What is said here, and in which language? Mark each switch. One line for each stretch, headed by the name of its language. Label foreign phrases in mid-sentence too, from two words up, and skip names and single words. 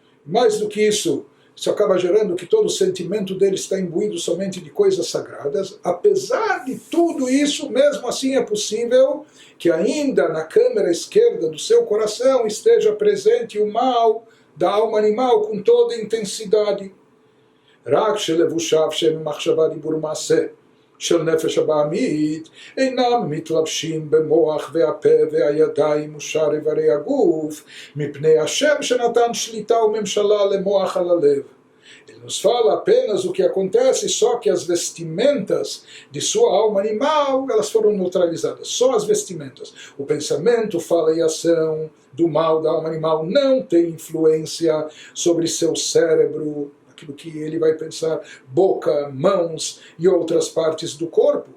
Portuguese: Mais do que isso, Isso acaba gerando que todo o sentimento dele está imbuído somente de coisas sagradas. Apesar de tudo isso, mesmo assim é possível que ainda na câmara esquerda do seu coração esteja presente o mal da alma animal com toda a intensidade.
Hebrew: רק שלבושיו שהם מחשבה דיבור מעשה של נפש הבעמית אינם מתלבשים במוח והפה והידיים ושאר איברי הגוף מפני השם שנתן שליטה וממשלה למוח על הלב.
Portuguese: Ele nos fala apenas o que acontece, só que as vestimentas de sua alma animal, elas foram neutralizadas, só as vestimentas. O pensamento, fala e ação do mal da alma animal não tem influência sobre seu cérebro, aquilo que ele vai pensar, boca, mãos e outras partes do corpo.